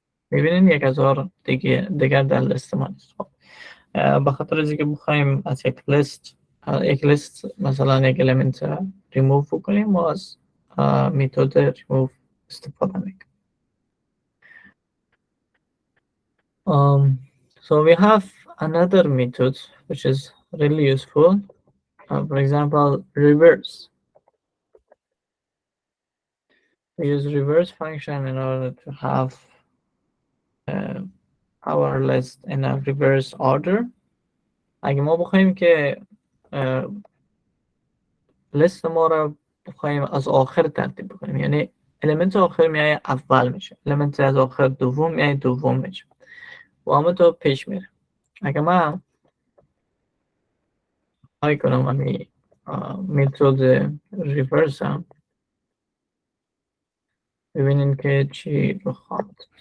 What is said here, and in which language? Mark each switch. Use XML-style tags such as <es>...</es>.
<fa>میبینیم 1000 دیگر در لیست ما نیست. به خاطر از اینکه بخوایم از یک لیست مثلا یک element ریموف بکنیم ما از متد ریموف استفاده میکنیم.</fa> <en>So we have another method which is really useful. For example, reverse. We use reverse function in order to have our list in a reverse order.</en> <fa>اگه ما بخوایم که لیست ما رو بخوایم از آخر ترتیب بکنیم، یعنی element آخر میای اول میشه، element از آخر دوم میای دوم میشه و همه تو پیش میره. اگه من های کنم همی متد ریورس هم ببینین که چی بخواد.</fa>